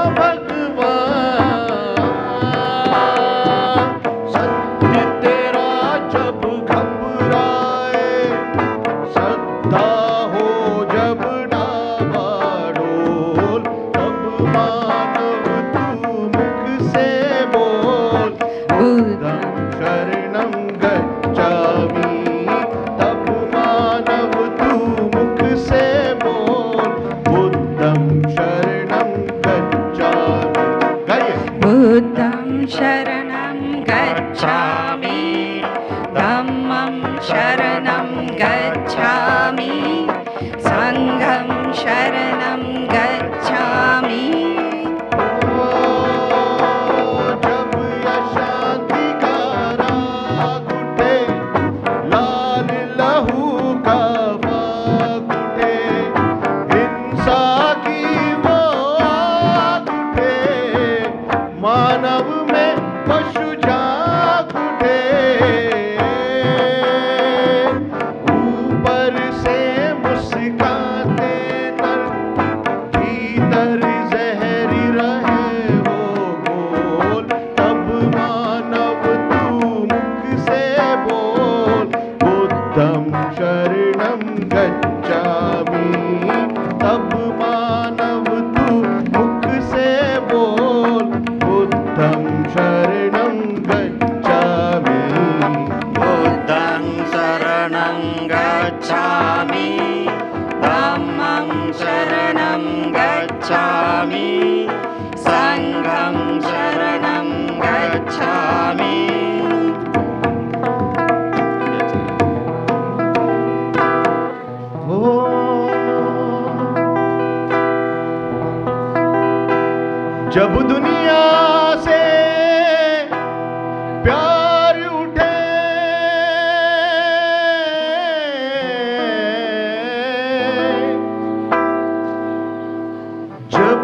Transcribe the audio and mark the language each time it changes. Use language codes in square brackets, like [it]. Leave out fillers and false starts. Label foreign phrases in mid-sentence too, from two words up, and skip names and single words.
[hi] भगवान सत्य तेरा जब घबराए श्रद्धा हो जब डावाडोल तब मानव तू मुख से बोल [pi] बुद्धं शरणं गच्छामि [hi] तब मानव तू मुख से बोल [pi] बुद्धं शरणं गच्छामि [hi] गाइए [pi] बुद्धं शरणं गच्छामि धम्मं शरणं गच्छामि संघं शरणं गच्छामि [hi] जब अशांति का राग उठे लाल लहू का फाग उठे हिंसा की वो आग उठे मानव में पशु जाग उठे ऊपर से मुस्काते नर भीतर जहरी रहे वो बोल तब मानव तू मुख से बोल [pi] बुद्धं शरणं गच्छामि [hi] तब मानव तू मुख से बोल [pi] बुद्धं शरणं गच्छामि बुद्धं शरणं गच्छामि धम्मं शरणं गच्छामि संघं शरणं गच्छामि [hi] जब दुनिया से प्यार उठे जब